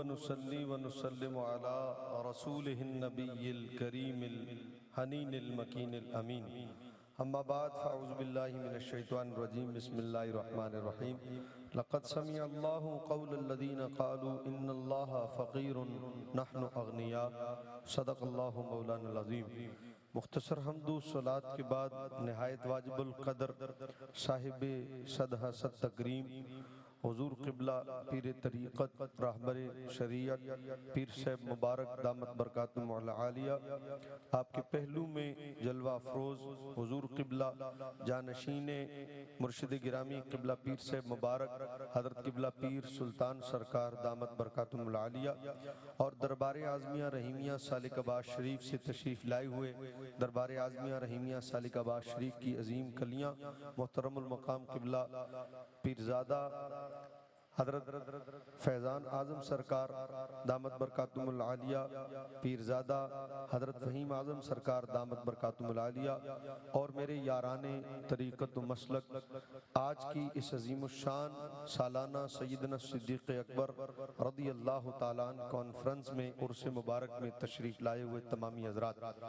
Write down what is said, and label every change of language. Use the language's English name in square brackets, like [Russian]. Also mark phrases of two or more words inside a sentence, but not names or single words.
[Arabic] نصلي ونسلم على رسوله النبي الكريم الحنين المكين الأمين. أما بعد فأعوذ بالله من الشيطان الرجيم. بسم الله الرحمن الرحيم۔ لقد سمع الله قول الذين قالوا إن الله فقير ونحن أغنياء. صدق الله مولانا العظيم. [Urdu] مختصر حمد صلوٰۃ کے بعد نہایت واجب القدر صاحب صدہا صد تکریم حضور قبلہ پیر طریقت رہبر شریعت پیر صاحب مبارک [Arabic] دامت برکاتہم العالیہ, [Urdu] آپ کے پہلو میں جلوہ افروز حضور قبلہ جانشین مرشد گرامی قبلہ پیر صاحب مبارک حضرت قبلہ پیر سلطان سرکار [Arabic] دامت برکاتہم العالیہ [Urdu] اور دربار آزمیہ رحیمیہ سالک آباد شریف سے تشریف لائے ہوئے دربار آزمیہ رحیمیہ سالک آباد شریف کی عظیم کلیاں محترم المقام قبلہ پیرزادہ حضرت فیضان آزم سرکار [Arabic] دامت برکاتہم العالیہ, [Urdu] پیرزادہ حضرت فہیم آزم سرکار [Arabic] دامت برکاتہم العالیہ [Urdu] اور میرے یارانِ طریقت و مسلک آج کی اس عظیم الشان سالانہ سیدنا صدیق اکبر [Arabic] رضی اللہ تعالیٰ عنہ [Urdu] کانفرنس میں عرس مبارک میں تشریف لائے ہوئے تمامی حضرات,